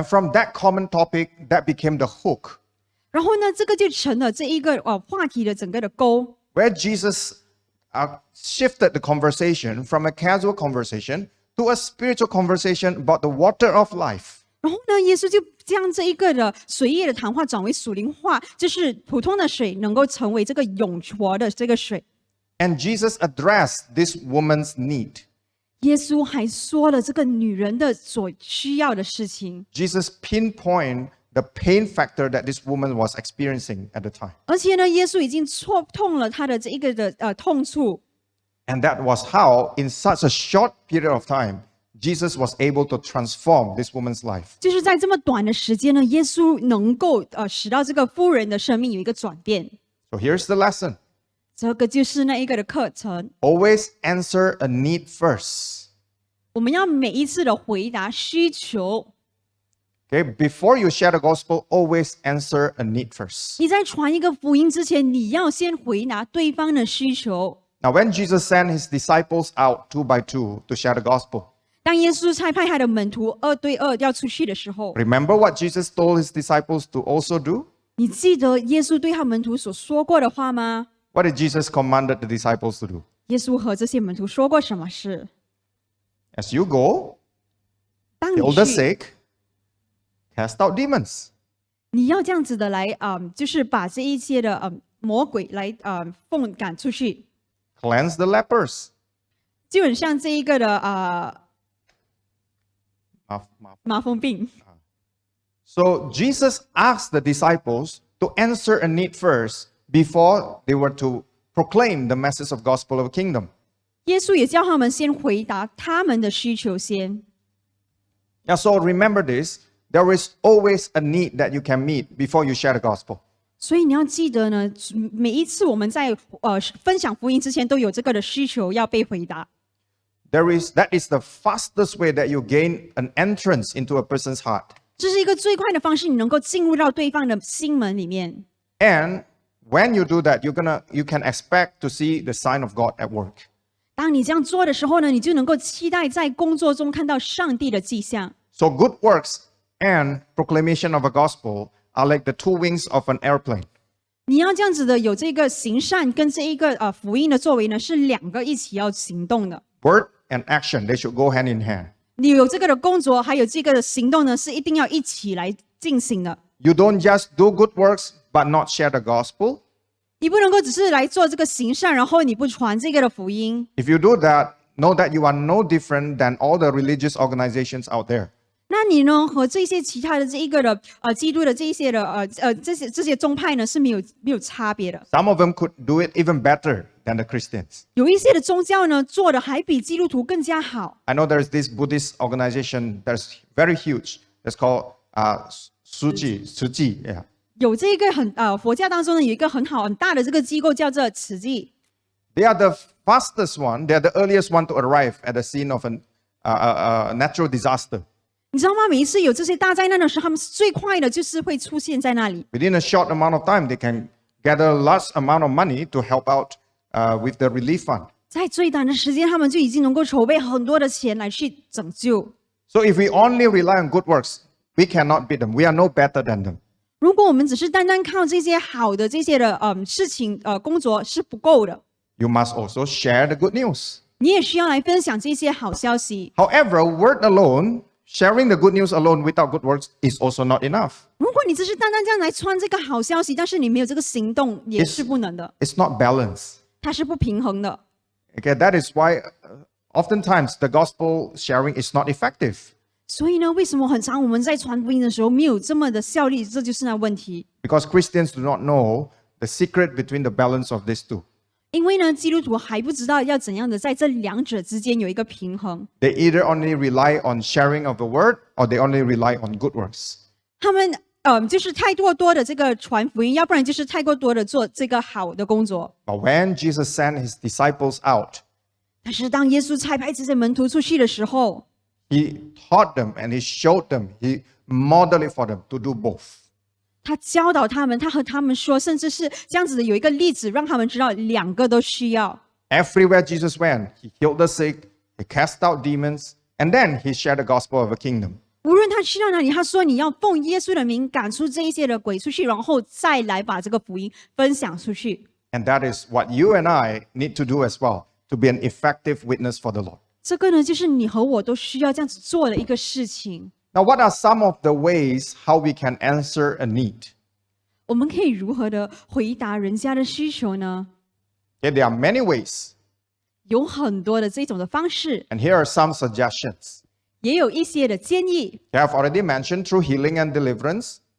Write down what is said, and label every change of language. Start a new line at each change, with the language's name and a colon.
English: And from that common topic, that became the hook,
Chinese: 然后呢，这个就成了这一个话题的整个的钩。
English: where Jesus shifted the conversation from a casual conversation to a spiritual conversation about the water of life.
Chinese: 然后呢，耶稣就将这一个的水液的谈话转为属灵化，就是普通的水能够成为这个永活的这个水。
English: And Jesus addressed this woman's need.
Chinese: 耶稣还说了这个女人的所需要的事情，
English: Jesus pinpointed the pain factor that this woman was experiencing at the time.
Chinese: 而且呢，耶稣已经戳痛了她的这一个的痛处。
English: And that was how, in such a short period of time, Jesus was able to transform this woman's life.
Chinese: 就是在这么短的时间呢，耶稣能够使到这个妇人的生命有一个转变。
English: So here's the lesson.
Chinese: 这个就是那一个的课程。
English: Always answer a need first.
Chinese: 我们要每一次的回答需求，
English: Okay, before you share the gospel, always answer a need first.
Chinese: 你在传一个福音之前，你要先回答对方的需求。
English: Now, when Jesus sent his disciples out 2 by 2 to share the gospel,
Chinese: 当耶稣差派他的门徒2对2要出去的时候，
English: remember what Jesus told his disciples to also do?
Chinese: 你记得耶稣对他门徒所说过的话吗？
English: What did Jesus commanded the disciples to do?
Chinese: 耶稣和这些门徒说过什么事？
English: As you go,
Chinese: 当你
English: heal the
Chinese: 去，
English: sick, cast out demons.
Chinese: 你要这样子的来，就是把这一些的魔鬼来奉赶出去。
English: Cleanse the lepers.
Chinese: 基本上这一个的麻- 麻风病，
English: So Jesus asked the disciples to answer a need first before they were to proclaim the message of gospel of the kingdom.
Chinese: 耶稣也叫他们先回答他们的需求先。
English: Now, so remember this, there is always a need that you can meet before you share the gospel.
Chinese: 所以你要记得呢，每一次我们在分享福音之前，都有这个的需求要被回答。
English: That is the fastest way that you gain an entrance into a person's heart.
Chinese: 这是一个最快的方式，你能够进入到对方的心门里面。
English: And when you do that, you can expect to see the sign of God at work.
Chinese: 当你这样做的时候呢，你就能够期待在工作中看到上帝的迹象。
English: So good works and proclamation of a gospel are like the two wings of an airplane.
Chinese: 你要这样子的有这个行善跟这一个福音的作为呢，是两个一起要行动的。
English: Word and action, they should go hand in hand.
Chinese: 你有这个的工作，还有这个的行动呢，是一定要一起来进行的。
English: You don't just do good works but not share the gospel.
Chinese: 你不能够只是来做这个行善，然后你不传这个的福音。
English: If you do that, know that you are no different than all the religious organizations out there.
Chinese: 那你呢和这些其他的这一个的基督的这一些的这些宗派呢是没有差别的。
English: Some of them could do it even better than the Christians.
Chinese: 有一些的宗教呢做的还比基督徒更加好。
English: I know there's this Buddhist organization that's very huge. It's called Suji, yeah.
Chinese: 有这个佛教当中呢有一个很大的这个机构叫做慈济。
English: They are the fastest one. They are the earliest one to arrive at the scene of a natural disaster.
Chinese: 你知道吗？每一次有这些大灾难的时候，他们是最快的，就是会出现在那里。
English: Within a short amount of time, they can gather a large amount of money to help out with the relief fund.
Chinese: 在最短的时间，他们就已经能够筹备很多的钱来去拯救。
English: So if we only rely on good works, we cannot beat them. We are no better than them.
Chinese: 如果我们只是单单靠这些好的这些的事情工作是不够的，
English: You must also share the good news.
Chinese: 你也需要来分享这些好消息。
English: However, word alone, sharing the good news alone without good works is also not enough.
Chinese: 如果你只是单单这样来传这个好消息，但是你没有这个行动，也是不能的，
English: It's not balanced.
Chinese: 它是不平衡的。
English: Okay, that is why oftentimes the gospel sharing is not effective.
Chinese: 所以呢，为什么很常我们在传福音的时候没有这么的效力？这就是那问题。
English: Because Christians do not know the secret between the balance of these two.
Chinese: 因为呢，基督徒还不知道要怎样的在这两者之间有一个平衡。
English: They either only rely on sharing of the word or they only rely on good works.
Chinese: 他们就是太多的这个传福音，要不然就是太过多的做这个好的工作。
English: But when Jesus sent his disciples out,
Chinese: 但是当耶稣差派这些门徒出去的时候，
English: he taught them and he showed them, he modeled it for them to do both.
Chinese: 他教导他们，他和他们说，甚至是这样子的有一个例子，让他们知道两个都需要。
English: Everywhere Jesus went, he healed the sick, he cast out demons, and then he shared the gospel of the kingdom.
Chinese: 无论他去到哪里，他说你要奉耶稣的名赶出这一些的鬼出去，然后再来把这个福音分享出去。
English: And that is what you and I need to do as well to be an effective witness for the Lord.
Chinese: 这个呢，就是你和我都需要这样子做的一个事情。
English: Now, what are some of the ways how we can answer a need?
Chinese: 我们可以如何的回答人家的需求呢？
English: Okay, there are many ways,
Chinese: 有很多的这种的方式，
English: and here are some suggestions.
Chinese: 也有一些的建议。
English: I have already mentioned through healing and deliverance.